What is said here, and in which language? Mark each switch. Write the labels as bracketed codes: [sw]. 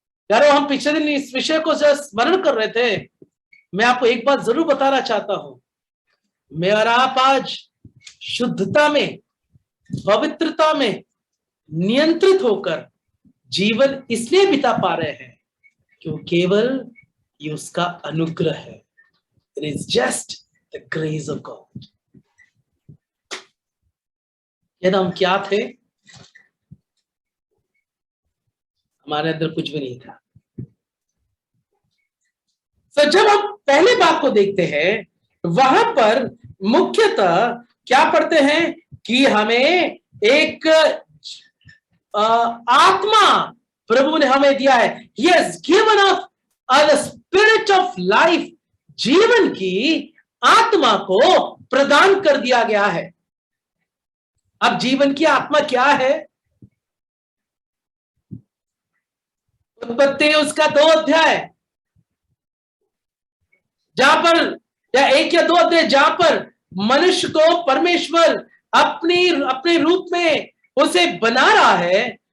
[hi] यारो, हम पिछले दिन इस विषय को स्मरण कर रहे थे। मैं आपको एक बात जरूर बताना चाहता हूं, मैं और आप आज शुद्धता में, पवित्रता में नियंत्रित होकर जीवन इसलिए बिता पा रहे हैं क्यों केवल ये उसका अनुग्रह है। [en] It is just the grace of God. [hi] यदि हम क्या थे? हमारे अंदर कुछ भी नहीं था। तो जब हम पहले भाग को देखते हैं, वहां पर मुख्यतः क्या पढ़ते हैं कि हमें एक आत्मा प्रभु ने हमें दिया है। [en] He has given us the spirit of life. [hi] जीवन की आत्मा को प्रदान कर दिया गया है। अब जीवन की आत्मा क्या है? उत्पत्ति उसका 2 अध्याय, जहां पर या 1 या 2 अध्याय, जहां पर मनुष्य को परमेश्वर अपने रूप में उसे बना रहा है।